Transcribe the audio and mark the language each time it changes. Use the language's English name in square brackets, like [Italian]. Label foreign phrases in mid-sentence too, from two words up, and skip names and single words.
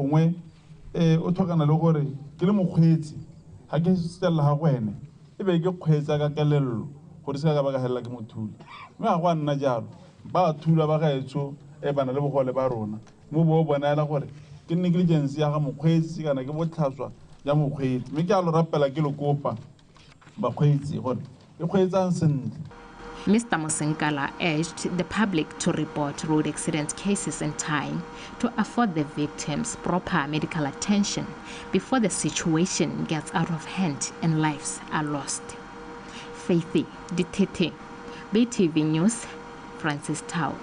[Tswana] gongwe o tlhokana le gore ke le mokgweetsi ha ke setela ha go wena e be ke kgweetsa ka kelello gore se ka ba ka hela ke mothuli mme ga go nna jalo ba thula ba gaetso bana le bogole ba rona mo bo bonela gore ke negligence ya ga mokgweetsi kana ke botlhaswa ya mokgweetsi mme ke a lo rapela ke lo kopa bakgweetsi gore e kgweetsang sentle. [English] Mr. Mosenkala urged the public to report road accident cases in time to afford the victims proper medical attention before the situation gets out of hand and lives are lost. Faithy Ditete, BTV News, Francis Town.